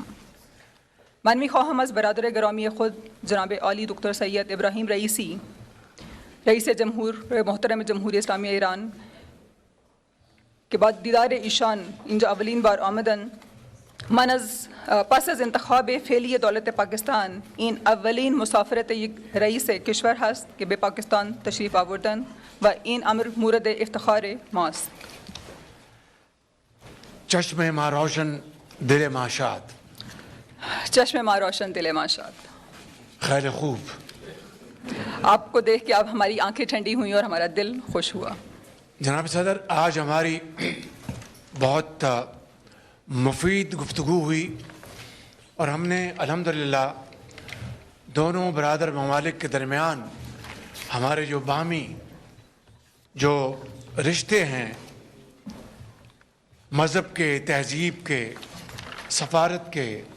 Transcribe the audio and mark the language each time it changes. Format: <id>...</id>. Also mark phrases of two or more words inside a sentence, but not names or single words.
<fa>من می خواهم از برادر گرامی خود جناب عالی دکتر سید ابراهیم رئیسی, رئیس جمهور محترم جمهوری اسلامی ایران که بعد دیدار ایشان اینجا اولین بار آمدن, من از پس از انتخاب فعلی دولت پاکستان این اولین مسافرت یک رئیس کشور هست که به پاکستان تشریف آوردن و این امر مورد افتخار ماست. چشم ما روشن دل ما شاد. چشم ما روشن دل ما شاد. خیر خوب.</fa> <ur>آپ کو دیکھ کے اب ہماری آنکھیں ٹھنڈی ہوئیں اور ہمارا دل خوش ہوا. جناب صدر, آج ہماری بہت مفید گفتگو ہوئی اور ہم نے الحمدللہ دونوں برادر ممالک کے درمیان ہمارے جو باہمی جو رشتے ہیں مذہب کے, تہذیب کے, سفارت کے</ur>